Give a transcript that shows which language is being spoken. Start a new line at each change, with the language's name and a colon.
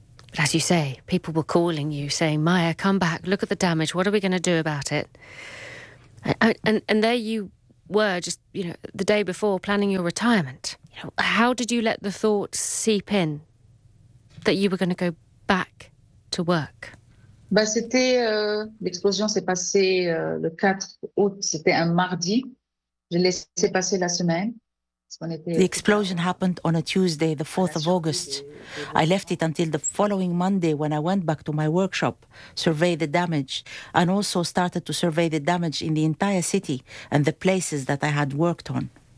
English: But as you say, people were calling you saying, Maya, come back, look at the damage. What are we going to do about it? And there you were just, you know, the day before planning your retirement, you know, how did you let the thought seep in that you were going to go back to work?
French: Bah, c'était l'explosion s'est passée le 4 août, c'était un mardi. J'ai laissé passer la semaine.
English: The explosion happened on a Tuesday, the 4th of August. I left it until the following Monday when I went back to my workshop, survey the damage, and also started to survey the damage in the entire city and the places that I had worked on.